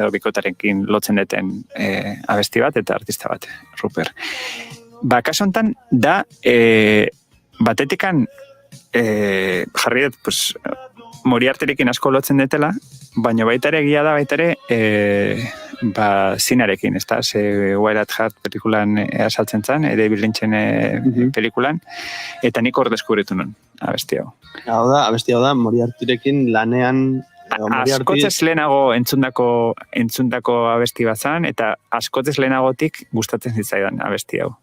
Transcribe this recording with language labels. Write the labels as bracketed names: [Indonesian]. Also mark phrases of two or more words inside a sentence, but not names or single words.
[Basque] Edo bikotarekin lotzen duten abesti bat eta artista bat, Ruper. Kasu honetan, da, batetikan jarri dut, pues, Moriarterekin asko lotzen detela, baina baita ere egia da baita ere zinarekin, ez da? Wild at Heart pelikulan asaltzen zen, David Lynchen pelikulan, eta nik hor deskubritu nun, abesti hau. Abesti hau da, Moriarterekin lanean... Askotzez lehenago entzundako abesti bat zen, eta askotzez lehenagotik gustatzen zitzaidan abesti hau.